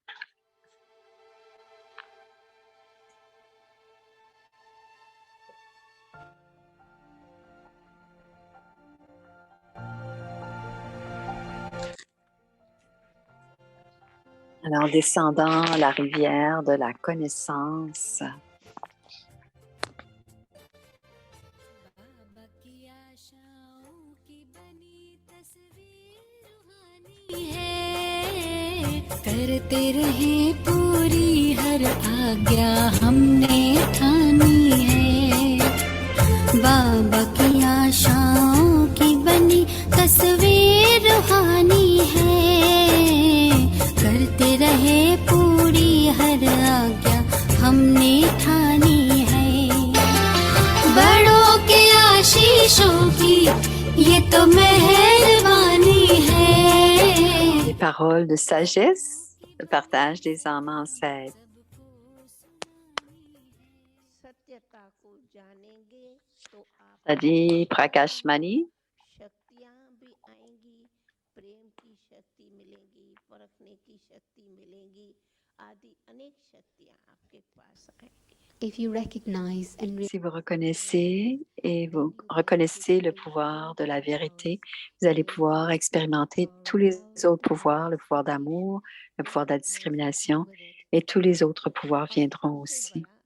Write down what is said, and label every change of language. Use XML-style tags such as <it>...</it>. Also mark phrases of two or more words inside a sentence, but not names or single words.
<fr>Alors, descendant la rivière de la connaissance,</fr> <hi>करते रहे पूरी हर आज्ञा हमने ठानी है। बाबा की आशाओं की बनी तस्वीर रूहानी है। करते रहे पूरी हर आज्ञा हमने ठानी है। बड़ों के आशीषों की ये तो मेहरबानी है।</hi> <fr>les paroles de sagesse, le partage des âmes ancêtres. Sadi Prakash Mani. Si vous reconnaissez et vous reconnaissez le pouvoir de la vérité, vous allez pouvoir expérimenter tous les autres pouvoirs, le pouvoir d'amour, le pouvoir de la discrimination, et tous les autres pouvoirs viendront aussi.</fr>